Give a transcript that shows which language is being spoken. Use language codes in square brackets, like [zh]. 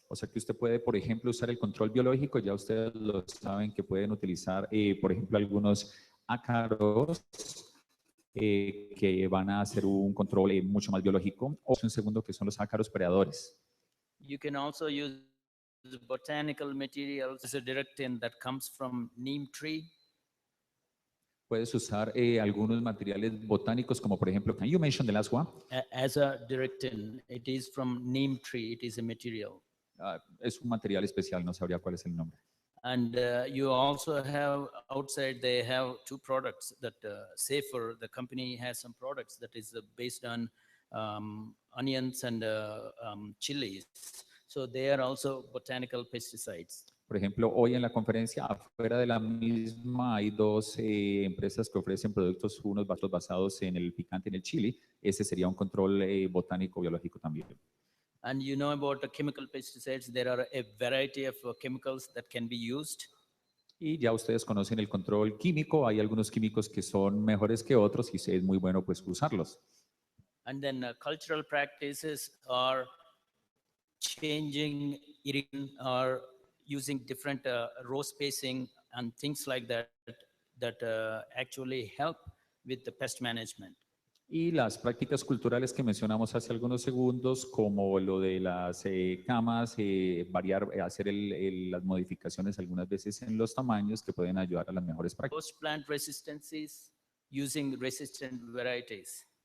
[es] O sea que usted puede, por ejemplo, usar el control biológico, ya ustedes lo saben que pueden utilizar, por ejemplo, algunos ácaros que van a hacer un control mucho más biológico, o un segundo que son los ácaros predadores. [en] You can also use botanical materials as a directin that comes from neem tree. [es] Puedes usar algunos materiales botánicos, como por ejemplo, [en] can you mention the last one? As a directin, it is from neem tree, it is a material. [es] Es un material especial, no sabría cuál es el nombre. [en] And you also have outside, they have two products that Safer, the company has some products that is based on onions and chilies. So they are also botanical pesticides. [es] Por ejemplo, hoy en la conferencia, afuera de la misma, hay dos empresas que ofrecen productos, unos basados en el picante, en el chili. Ese sería un control botánico biológico también. [en] And you know about the chemical pesticides, there are a variety of chemicals that can be used. [es] Y ya ustedes conocen el control químico. Hay algunos químicos que son mejores que otros y es muy bueno pues usarlos. [en] And then cultural practices are changing irrigation or using different row spacing and things like that that actually help with the pest management. [es] Y las prácticas culturales que mencionamos hace algunos segundos, como lo de las camas, variar, hacer las modificaciones algunas veces en los tamaños que pueden ayudar a las mejores prácticas. [en] Post plant resistances using resistant varieties.